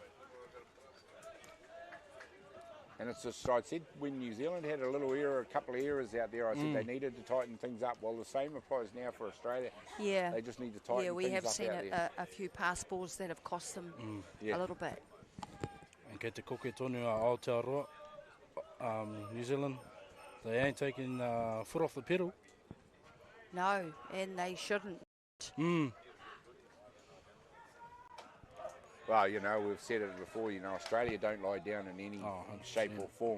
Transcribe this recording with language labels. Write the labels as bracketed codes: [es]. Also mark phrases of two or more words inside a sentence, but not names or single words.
[en] And it's just, I said when New Zealand had a couple of errors out there, I said they needed to tighten things up. Well, the same applies now for Australia. Yeah. They just need to tighten things up. Yeah, we have seen out there. a few pass balls that have cost them a little bit. [mi] And kei te koke tonu a Aotearoa, [en] New Zealand, they ain't taking foot off the pedal. No, and they shouldn't. Well, you know, we've said it before, you know, Australia don't lie down in any shape or form.